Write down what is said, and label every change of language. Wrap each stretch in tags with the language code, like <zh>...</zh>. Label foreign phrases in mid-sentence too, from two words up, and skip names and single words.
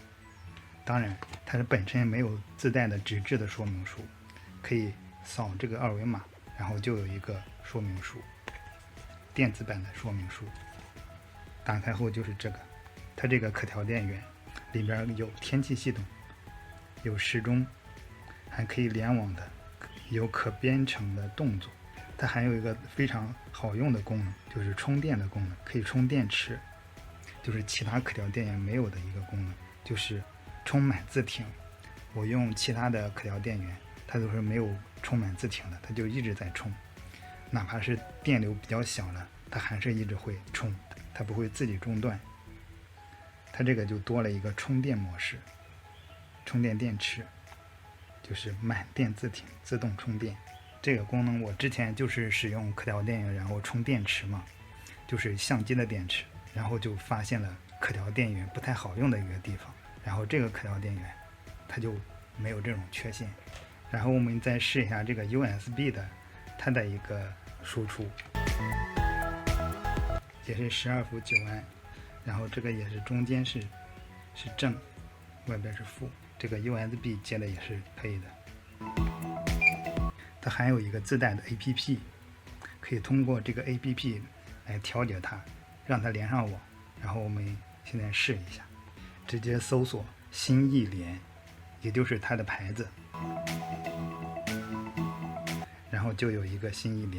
<zh>當然，它本身沒有自帶的紙質的說明書，可以掃這個二維碼，然後就有一個說明書，電子版的說明書。打開後就是這個，它這個可調電源。裡邊有天氣系統，有時鐘，還可以聯網的，有可編程的動作。它還有一個非常好用的功能，就是充電的功能，可以充電池，就是其他可調電源沒有的一個功能，就是充滿自停。我用其他的可調電源，它都是沒有充滿自停的，它就一直在充，哪怕是電流比較小了，它還是一直會充，它不會自己中斷。它這個就多了一個充電模式，充電電池，就是滿電自停，自動充電。這個功能我之前就是使用可調電源，然後充電池嘛，就是相機的電池，然後就發現了可調電源不太好用的一個地方，然後這個可調電源它就沒有這種缺陷。然後我們再試一下這個 USB 的它的一個輸出，也是12伏9安。然後這個也是中間是正，外邊是負，這個 USB 接的也是可以的。它還有一個自帶的 APP，可以通過這個 APP 來調節它，讓它連上網。然後我們現在試一下，直接搜索新藝聯，也就是它的牌子，然後就有一個新藝聯。</zh>